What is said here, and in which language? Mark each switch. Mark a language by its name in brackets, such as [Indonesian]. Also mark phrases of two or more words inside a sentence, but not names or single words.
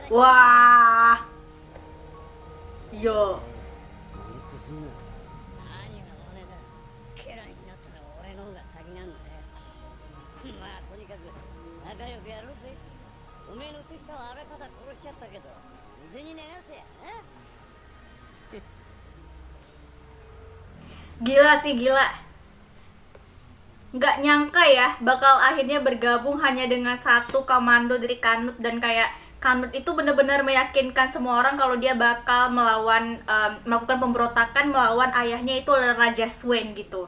[Indonesian] wah. Yo. [Japanese] 何が俺だ。家来になったら俺の方が先なんだよ。まあとにかく仲良くやろうぜ。おめえの手下はあらかた殺しちゃったけど水に流せやな。 [Indonesian] Gila sih, gila. Nggak nyangka ya bakal akhirnya bergabung hanya dengan satu komando dari Kanut, dan kayak Kanut itu benar-benar meyakinkan semua orang kalau dia bakal melakukan pemberontakan melawan ayahnya, itu adalah Raja Swain gitu.